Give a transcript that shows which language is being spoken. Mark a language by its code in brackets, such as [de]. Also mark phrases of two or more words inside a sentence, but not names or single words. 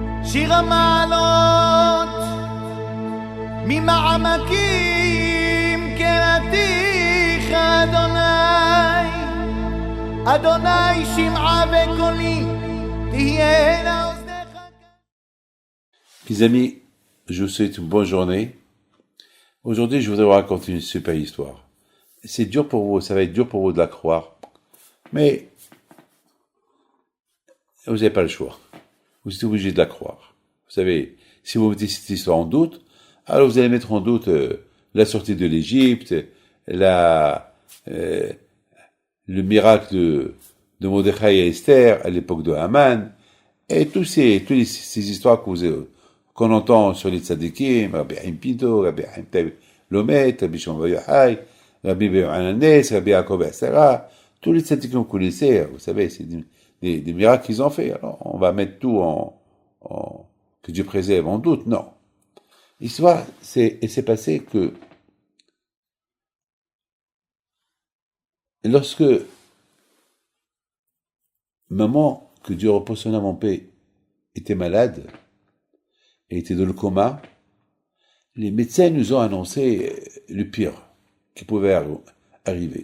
[he] שיר המעלות ממעמקים קראתיך אדוני, אדוני שמעה וקולי תהיינה אוזניך. [fr] Mes amis, je vous souhaite une bonne journée. Aujourd'hui, je voudrais vous raconter une super histoire. C'est dur pour vous, ça va être dur pour vous de la croire, mais vous n'avez pas le choix. Vous êtes obligé de la croire. Vous savez, si vous mettez cette histoire en doute, alors vous allez mettre en doute la sortie de l'Égypte, le miracle de Mordechai et Esther à l'époque de Haman, et toutes ces histoires qu'on entend sur les tzadikim, Rabbi Haim Pinto, Rabbi Haim Lomet, Rabbi Shimon Bar Yochai, Rabbi Ananes, Rabbi Yaakov Asara, tous les tzadikim que vous connaissez, vous savez, c'est des miracles qu'ils ont fait. Alors, on va mettre tout que Dieu préserve en doute, non. L'histoire, c'est passé que lorsque maman, que Dieu repose son âme en paix, était malade, et était dans le coma, les médecins nous ont annoncé le pire qui pouvait arriver.